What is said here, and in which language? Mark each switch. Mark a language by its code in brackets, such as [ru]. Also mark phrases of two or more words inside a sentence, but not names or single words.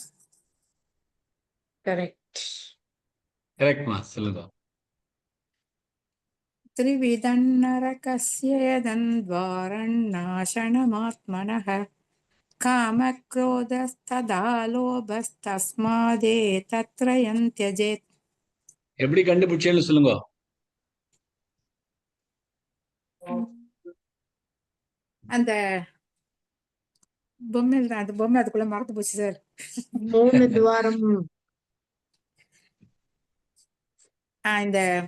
[ta] கரெக்ட். கரெக்ட்மா, சொல்லுங்க. [sa] त्रिविधन्नरकस्येदन्द्वारन्नाशनमात्मनः कामक्रोधस्तदा लोभस्तस्मादेतत्त्रयं त्यजेत्. [ta] எப்படி கண்டுபிடிச்சேன்னு சொல்லுங்க. அந்த பொம்மை தான், அந்த பொம்மை அதுக்குள்ள மறந்து போச்சு சார். 3 துவாரம். இந்த